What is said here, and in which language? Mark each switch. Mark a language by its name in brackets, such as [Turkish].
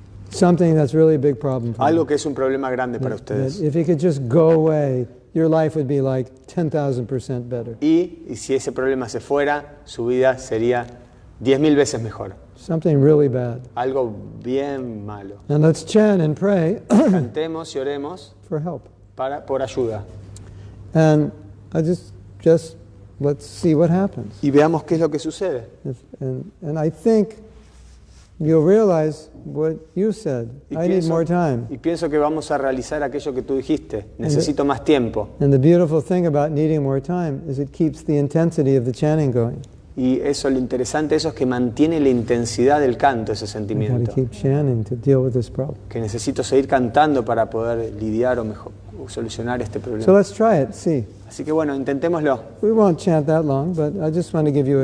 [English] Something that's really a big problem for [Spanish] Algo [English] you. [Spanish] que es un problema grande para [English] That [Spanish] ustedes. [English] if it could just go away, your life would be like 10,000% better. [Spanish] Y si ese problema se fuera, su vida sería 10.000 veces mejor. [English] Something really bad. [Spanish] Algo bien malo. [English] And let's chant and pray [Spanish] Cantemos y oremos [English] for help. [Spanish] por ayuda. [English] And I just let's see what happens. [Spanish] Y veamos qué es lo que sucede. [English] And I think you'll realize what you said. I need more time. [Spanish] Y pienso que vamos a realizar aquello que tú dijiste. Necesito más tiempo. [English] And the beautiful thing about needing more time is it keeps the intensity of the chanting going. [Spanish] Y eso, lo interesante de eso es que mantiene la intensidad del canto, ese [English] You've got [Spanish] sentimiento. [English] to keep chanting to deal with this problem. [Spanish] Que necesito seguir cantando para poder lidiar o mejor solucionar este [English] So [Spanish] problema. [English] let's try it. See. [Spanish] Así que bueno, intentémoslo. [English] We won't chant that long, but I just want to give you